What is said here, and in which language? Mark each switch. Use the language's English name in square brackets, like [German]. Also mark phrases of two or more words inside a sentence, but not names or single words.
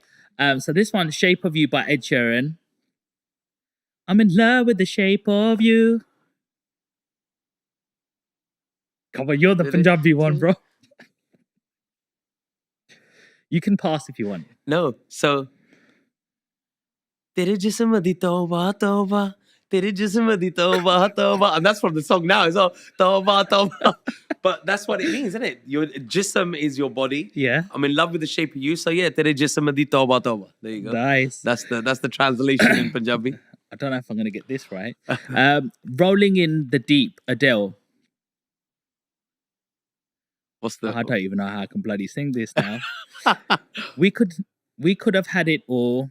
[English] So this one, "Shape of You" by Ed Sheeran. I'm in love with the shape of you. Come on, you're the Punjabi one, bro. You can pass if you want. No, so [Punjabi] ਤੇਰੇ ਜਿਸਮ ਦੀ ਤੌਬਾ ਤੌਬਾ, ਤੇਰੇ ਜਿਸਮ ਦੀ ਤੌਬਾ ਤੌਬਾ, [English] and that's from the song now as well. [Punjabi] ਤੌਬਾ ਤੌਬਾ, [English] but that's what it means, isn't it? Your jism is your body. Yeah, I'm in love with the shape of you. So yeah, [Punjabi] ਤੇਰੇ ਜਿਸਮ ਦੀ ਤੌਬਾ ਤੌਬਾ. [English] There you go. Nice. That's the translation in Punjabi. I don't know if I'm gonna get this right. "Rolling in the Deep," Adele. I don't even know how I can bloody sing this now. We could have had it all.